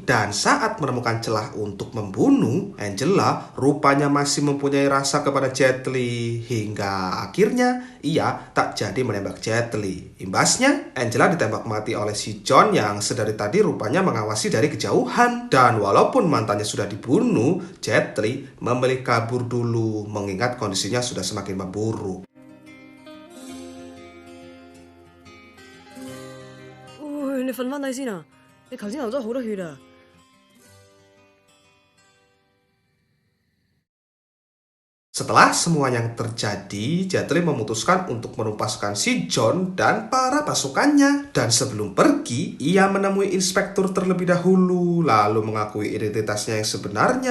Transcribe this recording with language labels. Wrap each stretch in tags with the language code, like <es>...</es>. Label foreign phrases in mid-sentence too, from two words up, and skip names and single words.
<id>Dan saat menemukan celah untuk membunuh, Angela rupanya masih mempunyai rasa kepada Jet Li hingga akhirnya ia tak jadi menembak Jet Li. Imbasnya, Angela ditembak mati oleh si John yang sedari tadi rupanya mengawasi dari kejauhan. Dan walaupun mantannya sudah dibunuh, Jet Li memilih kabur dulu mengingat kondisinya sudah semakin memburuk.</id> <yue>喂，你瞓翻低先啊！你頭先流咗好多血啊！</yue> <id>Setelah semua yang terjadi, Jet Li memutuskan untuk menumpaskan si John dan para pasukannya. Dan sebelum pergi, ia menemui inspektur terlebih dahulu, lalu mengakui identitasnya yang sebenarnya.</id>